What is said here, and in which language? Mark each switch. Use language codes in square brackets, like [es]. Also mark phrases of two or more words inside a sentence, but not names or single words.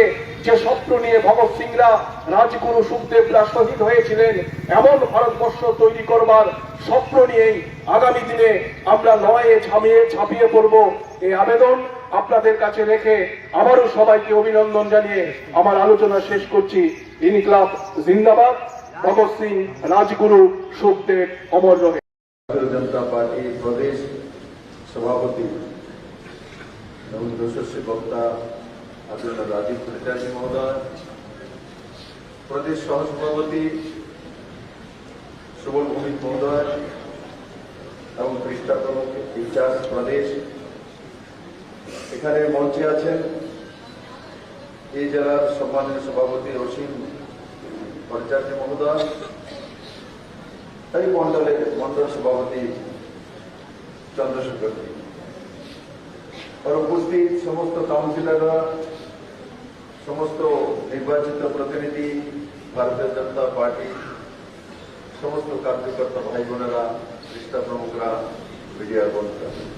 [bn] যে স্বপ্ন নিয়ে ভগৎ সিংরা, রাজগুরু সুখদেবরা শহীদ হয়েছিলেন, এমন ভারতবর্ষ তৈরি করবার স্বপ্ন নিয়েই আগামী দিনে আমরা লড়াইয়ে ঝাঁপিয়ে পড়ব। এই আবেদন আপনাদের কাছে রেখে আবারও সবাইকে অভিনন্দন জানিয়ে আমার আলোচনা শেষ করছি। [hi] इंकलाब ज़िंदाबाद, भगत सिंह, राजगुरु, सुखदेव अमर रहे। [bn] ভারতীয় জনতা পার্টি প্রদেশ সভাপতি এবং যশস্বী বক্তা আদরণীয় রাজীব ভট্টাচার্য মহোদয়, প্রদেশ সহ সভাপতি সুবল ভৌমিক মহোদয় এবং পৃষ্ঠা প্রমুখ ইনচার্জ প্রদেশ এখানে মঞ্চে আছেন এই জেলার সম্মানীয় সভাপতি অসীম ভট্টাচার্য মহোদয়, তাই মন্ডল সভাপতি চন্দ্রশেখর আর উপস্থিত সমস্ত কাউন্সিলররা, সমস্ত নির্বাচিত প্রতিনিধি, ভারতীয় জনতা পার্টি, সমস্ত কার্যকর্তা ভাই বোনেরা, পৃষ্ঠা প্রমুখরা, মিডিয়ার বন্ধুরা,